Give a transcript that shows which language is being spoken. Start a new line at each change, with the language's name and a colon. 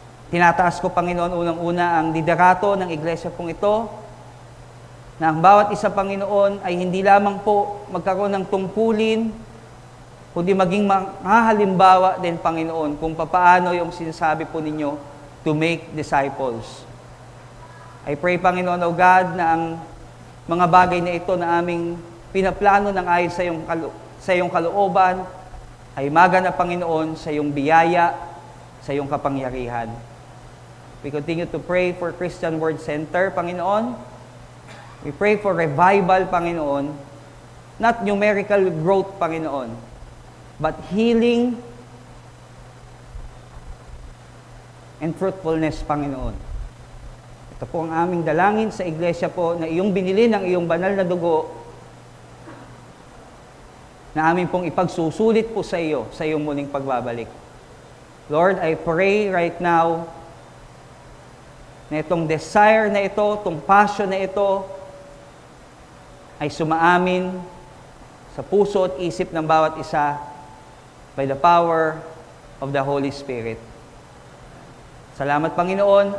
Filipino: Tinataas ko, Panginoon, unang-una ang liderato ng iglesia pong ito, na ang bawat isa, Panginoon, ay hindi lamang po magkaroon ng tungkulin, kundi maging mahalimbawa din, Panginoon, kung papaano yung sinasabi po ninyo
English: to make disciples. I pray,
Filipino: Panginoon, O God, na ang mga bagay na ito na aming pinaplano ng ayon sa iyong kalooban ay maganap, Panginoon, sa iyong biyaya, sa iyong kapangyarihan.
English: We continue to pray for Christian Word Center, Panginoon. We pray for revival, Panginoon. Not numerical growth, Panginoon, but healing and fruitfulness, Panginoon.
Filipino: Ito po ang aming dalangin sa iglesia po na iyong binili ng iyong banal na dugo na amin pong ipagsusulit po sa iyo sa iyong muling pagbabalik.
English: Lord, I pray right now
Filipino: na itong desire na ito, itong passion na ito ay sumaamin sa puso at isip ng bawat isa
English: by the power of the Holy Spirit.
Filipino: Salamat, Panginoon.